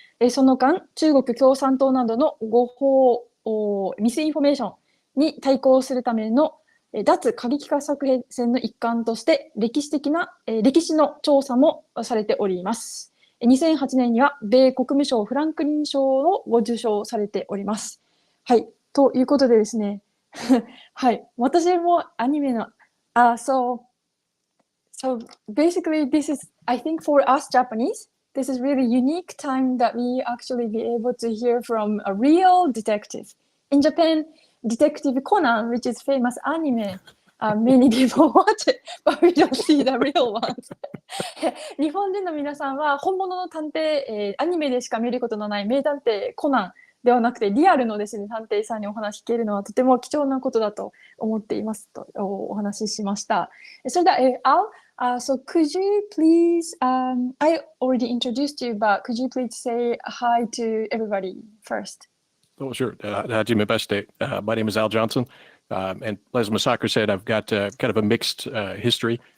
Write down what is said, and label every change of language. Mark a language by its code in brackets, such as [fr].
[ja] その間、中国共産党などの誤報、ミスインフォメーションに対抗するための脱過激化作戦の一環として歴史の調査もされております。 2008年には米国務省フランクリン賞をご受賞されております。はい。ということでですね。はい。私もアニメの、 [en] so basically this is, I think for us Japanese, this is really unique time that we actually be able to hear from a real detective. In Japan, Detective Conan, which is famous anime, many people watch it, but we don't see the real ones. [ja] 日本人の皆さんは本物の探偵、アニメでしか見ることのない名探偵コナンではなくてリアルのですね、探偵さんにお話聞けるのはとても貴重なことだと思っていますとお話ししました。それでは、 [en] Al, so could you please, I already introduced you, but could you please say hi to everybody first? Oh, sure. [ja] Hajimebashite. [en] My name is Al Johnson. And as Masako said, I've got kind of a mixed history.